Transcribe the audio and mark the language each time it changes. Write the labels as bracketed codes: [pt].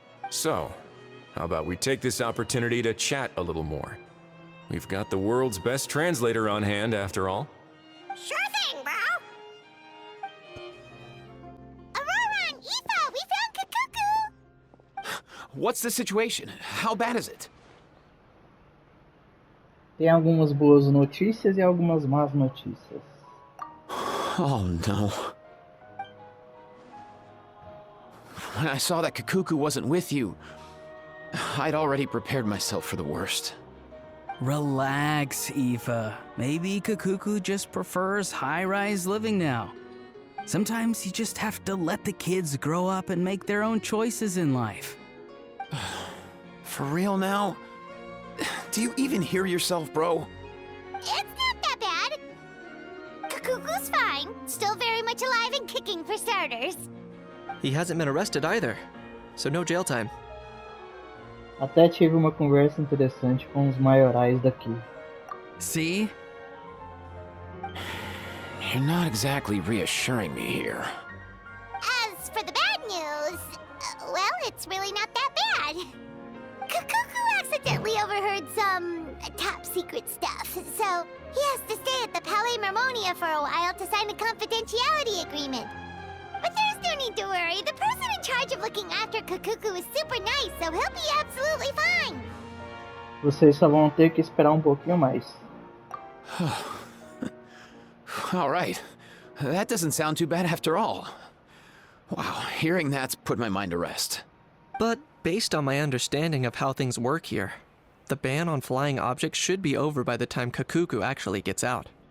[en] So, how about we take this opportunity to chat a little more? We've got the world's best translator on hand, after all. Sure thing, bro! Aurora and Aoife, we found Kukuku! What's the situation? How bad is it? [pt] Tem algumas boas notícias e algumas más notícias. [en] Oh no. When I saw that Kukuku wasn't with you, I'd already prepared myself for the worst. Relax, Aoife. Maybe Kukuku just prefers high-rise living now. Sometimes you just have to let the kids grow up and make their own choices in life. For real now? Do you even hear yourself, bro? It's not that bad. Kukuku's fine. Still very much alive and kicking for starters. He hasn't been arrested either, so no jail time. [pt] Até tive uma conversa interessante com os maiorais daqui. [en] See? You're not exactly reassuring me here. As for the bad news, well, it's really not that bad. Kukuku accidentally overheard some top-secret stuff, so he has to stay at the Palais Mermonia for a while to sign a confidentiality agreement. But there's no need to worry. The person in charge of looking after Kukuku is super nice, so he'll be absolutely fine. [pt] Vocês só vão ter que esperar um pouquinho mais. [en] All right. That doesn't sound too bad after all. Wow, hearing that's put my mind to rest. But based on my understanding of how things work here, the ban on flying objects should be over by the time Kakuku actually gets out.